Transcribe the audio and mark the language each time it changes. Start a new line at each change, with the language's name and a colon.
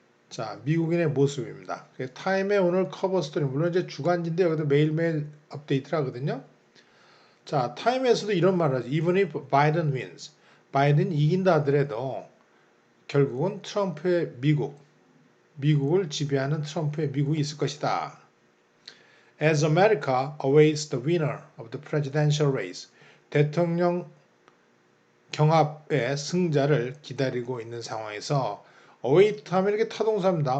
Korean: 자, 미국인의 모습입니다. 타임의 오늘 커버 스토리 물론 이제 주간지인데 여기도 매일매일 업데이트를 하거든요. 자, 타임에서도 이런 말을 하죠.
English: Even if Biden wins.
Korean: 바이든이 이긴다 하더라도 결국은 트럼프의 미국을 지배하는 트럼프의 미국이 있을 것이다.
English: As America awaits the winner of the presidential race.
Korean: 대통령 경합의 승자를 기다리고 있는 상황에서 await 하면 이렇게 타동사입니다.